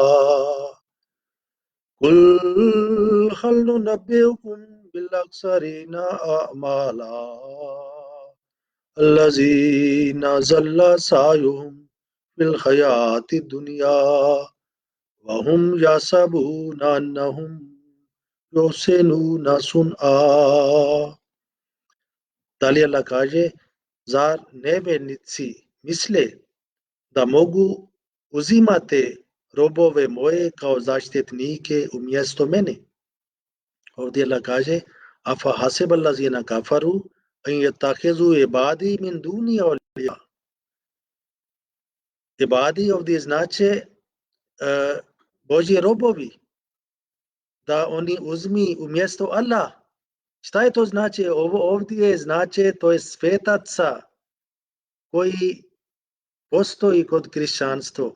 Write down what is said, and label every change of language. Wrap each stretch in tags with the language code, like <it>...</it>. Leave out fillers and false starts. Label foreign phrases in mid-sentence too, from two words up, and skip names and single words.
<ar>قُلْ هَلْ نُنَبِّئُكُم بِالْأَخْسَرِينَ أَعْمَالًا الَّذِينَ ضَلَّ سَعْيُهُمْ فِي الْحَيَاةِ الدُّنْيَا وَهُمْ يَحْسَبُونَ أَنَّهُمْ يُحْسِنُونَ صُنْعًا.</ar> <bs>Dalje Allah kaže, zar nevjernici misle da mogu uzimate robove moje kao zaštitnike umjesto mene? Ovdje Allah kaže</bs> <ar>أفحسب الذين كفروا أن يتخذوا عبادي من دوني أولياء.</ar> <bs>Ibadi ovdje znači Božji robovi, da oni uzmi umjesto Allah. Šta je to znači? Ovo ovdje znači to je svetaca koji postoji kod kršćanstva.</bs>